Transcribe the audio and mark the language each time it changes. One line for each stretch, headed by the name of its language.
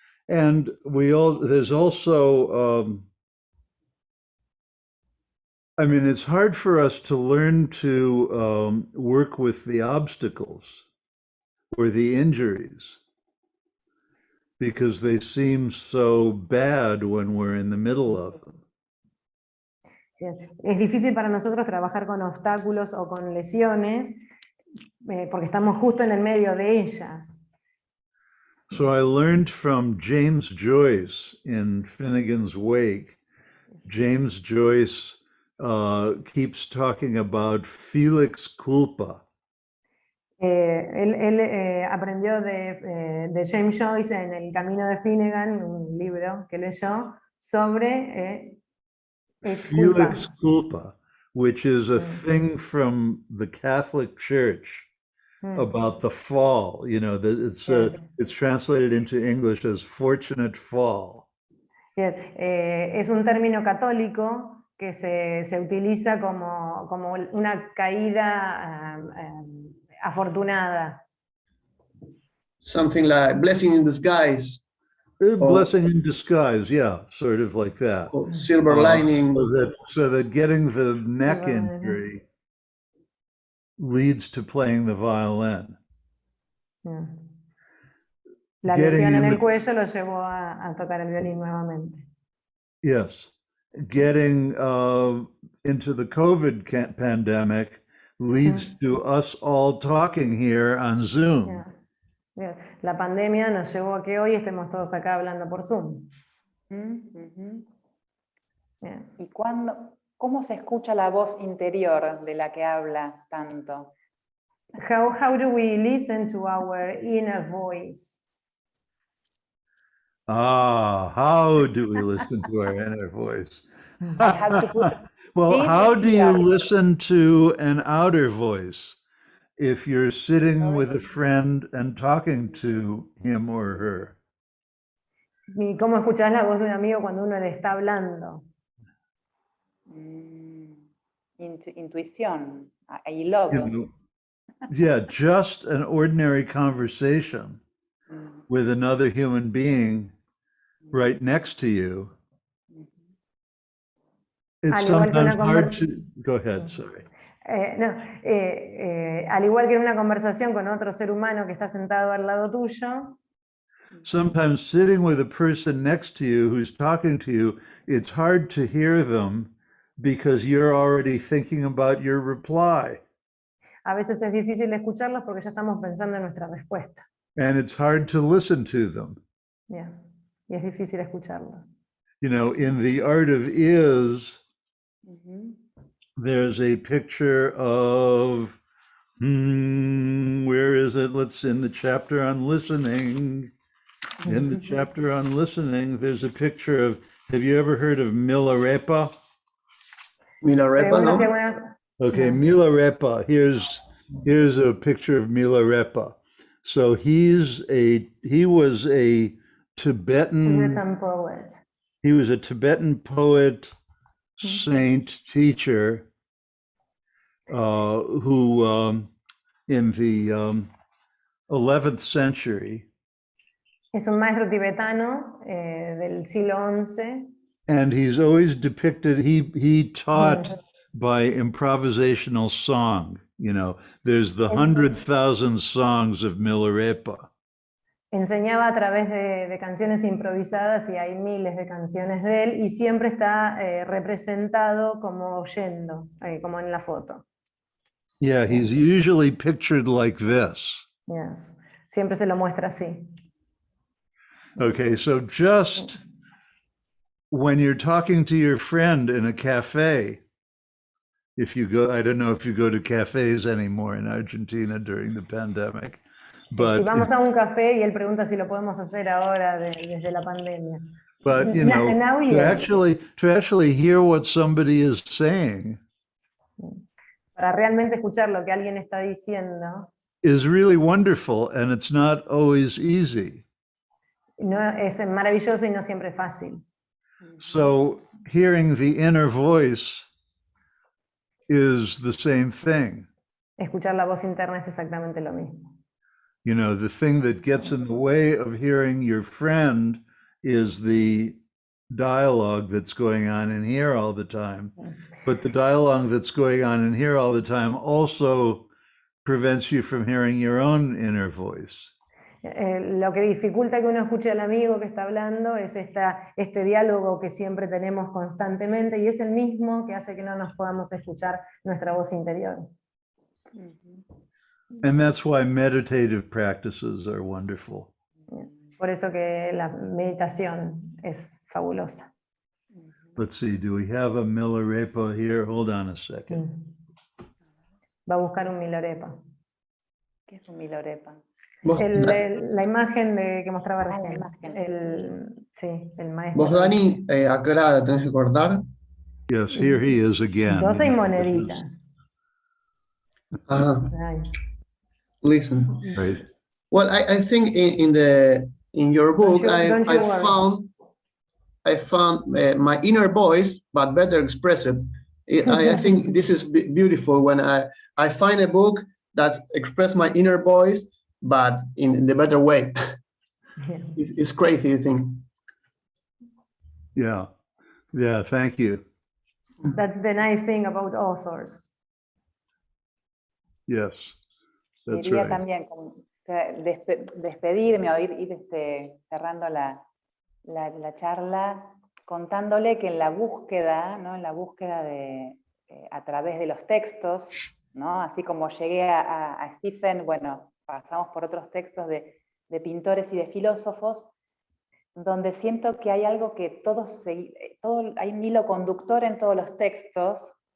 English: And there's also, I mean, it's hard for us to learn to work with the obstacles or the injuries because they seem so bad when we're in the middle of them.
Spanish: Es difícil para nosotros trabajar con obstáculos o con lesiones porque estamos justo en el medio de ellas.
English: So I learned from James Joyce in Finnegan's Wake. James Joyce keeps talking about Felix culpa.
Spanish: Él aprendió de James Joyce en El Camino de Finnegan, un libro que leyó, sobre
English: Felix culpa, which is a thing from the Catholic Church about the fall. You know, it's translated into English as fortunate fall. Yes.
Spanish: Es un término católico que se utiliza como una caída afortunada.
English: Something like blessing in disguise. Blessing in disguise, yeah, sort of like that. Silver lining. So that getting the neck injury leads to playing the violin.
Spanish: La lesión en el cuello lo llevó a tocar el violín nuevamente.
English: Yes. Getting into the COVID pandemic leads to us all talking here on Zoom. Yes. Yes.
Spanish: La pandemia nos llevó a que hoy estemos todos acá hablando por Zoom.
English: Yes.
Spanish: ¿Y cómo se escucha la voz interior de la que habla tanto?
English: How do we listen to our inner voice? How do we listen to our inner voice? I have to put Well, this how do you here. listen to an outer voice if you're sitting Sorry? with a friend and talking to him or her?
Spanish: ¿Y cómo escuchás la voz de un amigo cuando uno le está hablando?
English: Intuición. I love. You know, yeah, just an ordinary conversation with another human being right next to you. It's
Spanish: Al igual que una
English: sometimes hard to, go ahead, sorry.
Spanish: Al igual que en una conversación con otro ser humano que está sentado al lado tuyo,
English: Sometimes sitting with a person next to you who's talking to you, it's hard to hear them because you're already thinking about your reply.
Spanish: a veces es difícil escucharlos porque ya estamos pensando en nuestra respuesta.
English: And it's hard to listen to them. Yes.
Spanish: Y es difícil escucharlos.
English: You know, in The Art of Is, there's a picture of, where is it? In the chapter on listening. In the chapter on listening, there's a picture of, have you ever heard of Milarepa? Milarepa, no? Okay, Milarepa. Here's a picture of Milarepa. So he was a Tibetan poet. He was a Tibetan poet, saint, teacher, who in the 11th century.
Spanish: Es un maestro tibetano del siglo XI.
English: And he's always depicted, he taught by improvisational song. You know, there's the 100,000 songs of Milarepa.
Spanish: Enseñaba a través de canciones improvisadas y hay miles de canciones de él y siempre está representado como oyendo, como en la foto.
English: Yeah, he's usually pictured like this. Yes.
Spanish: Siempre se lo muestra así.
English: Okay, so just when you're talking to your friend in a cafe, if you go, I don't know if you go to cafes anymore in Argentina during the pandemic, but
Spanish: si vamos a un café y él pregunta si lo podemos hacer ahora desde la pandemia.
English: But you know, to actually hear what somebody is saying,
Spanish: para realmente escuchar lo que alguien está diciendo,
English: is really wonderful, and it's not always easy.
Spanish: No, es maravilloso y no siempre es fácil.
English: So hearing the inner voice is the same thing.
Spanish: Escuchar la voz interna es exactamente lo mismo.
English: You know, the thing that gets in the way of hearing your friend is the dialogue that's going on in here all the time. But the dialogue that's going on in here all the time also prevents you from hearing your own inner voice.
Spanish: Lo que dificulta que uno escuche al amigo que está hablando es este diálogo que siempre tenemos constantemente y es el mismo que hace que no nos podamos escuchar nuestra voz interior.
English: And that's why meditative practices are wonderful.
Spanish: Por eso que la meditación es fabulosa.
English: Let's see, do we have a Milarepa here? Hold on a second.
Spanish: Va a buscar un Milarepa. ¿Qué es un Milarepa? La imagen que mostraba recién. El maestro. Vos, Dani, ¿a qué hora la tenés que cortar?
English: Yes, here he is again.
Spanish: 12 y moneditas.
English: Listen. Right. Well, I think in your book I found my inner voice, but better expressed. I think this is beautiful when I find a book that expresses my inner voice, but in the better way. It's crazy, I think. Yeah, thank you. That's the nice thing about authors. Yes, that's
Spanish: Quería
English: right.
Spanish: también despedirme o ir cerrando la charla contándole que en la búsqueda, ¿no? En la búsqueda a través de los textos, ¿no? Así como llegué a Stephen, bueno, pasamos por otros textos de pintores y de filósofos, donde siento que hay algo que hay un hilo conductor en todos los textos,